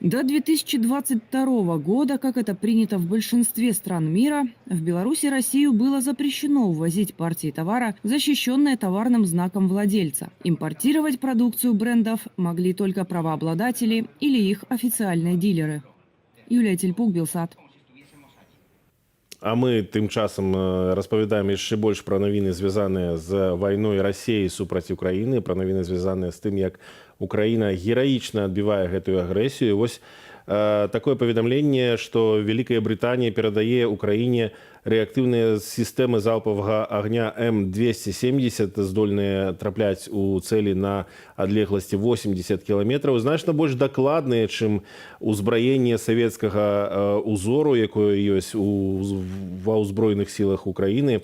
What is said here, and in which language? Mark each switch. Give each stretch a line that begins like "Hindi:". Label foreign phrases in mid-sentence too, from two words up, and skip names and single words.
Russian: До 2022 года, как это принято в большинстве стран мира, в Беларуси Россию было запрещено ввозить партии товара, защищенные товарным знаком владельца. Импортировать продукцию брендов могли только правообладатели или их официальные дилеры. Юлия Тельпук, Белсат.
Belarusian: А мы тым часам распавядаем яшчэ больш пра навіны, звязаныя з вайной Расіі супраць Украіны, пра навіны, звязаныя з тым, як Украіна гераічна адбівае гэтую агрэсію. Вось такое паведамленне, што Вялікая Брытанія перадае Украіне рэактыўныя сістэмы залпавага агня М270, здольныя трапляць у цэлі на адлегласці 80 кіламетраў, значна больш дакладныя, чым узбраенне савецкага узору, якое ёсць ва ўзброеных сілах Украіны.